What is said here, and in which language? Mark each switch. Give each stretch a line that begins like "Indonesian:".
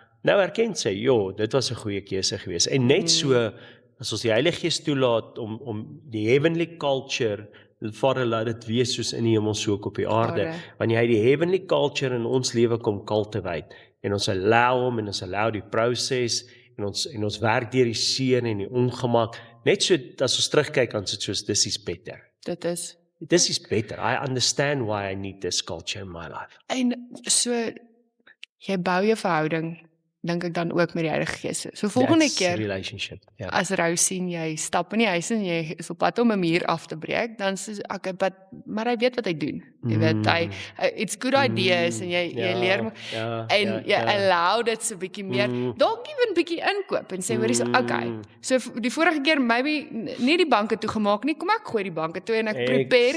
Afrikaans: Nou erken sy, dit was 'n goeie keuse geweest. En net so as ons die Heilige Gees toelaat om die heavenly culture, Vader laat dit wees soos in die hemel so ook op die aarde. Wanneer hy die heavenly culture in ons lewe kom cultivate en ons allow hom en ons allow die proses en ons werk deur die seën en die ongemak. Net so as ons terugkyk aan dit soos
English: this is better. This is better. I understand why I need this culture in my life.
Afrikaans: En so, jy bou jou verhouding, dink ek dan ook met die Heilige Gees. So volgende
English: That's
Afrikaans: keer,
English: relationship. Yeah.
Afrikaans: as Rou sien, jy stap in die huis en jy is op pad om 'n muur af te breek, dan sê ek, maar hy weet wat hy doen. Jy weet,
English: it's good ideas,
Afrikaans: en jy leer, en jy allow dit so bietjie meer, dalk even bietjie inkoop, en sê, hoor so, okay, so die vorige keer, maybe, nie die banke toegemaak nie, kom ek gooi die banke toe, en ek prepare,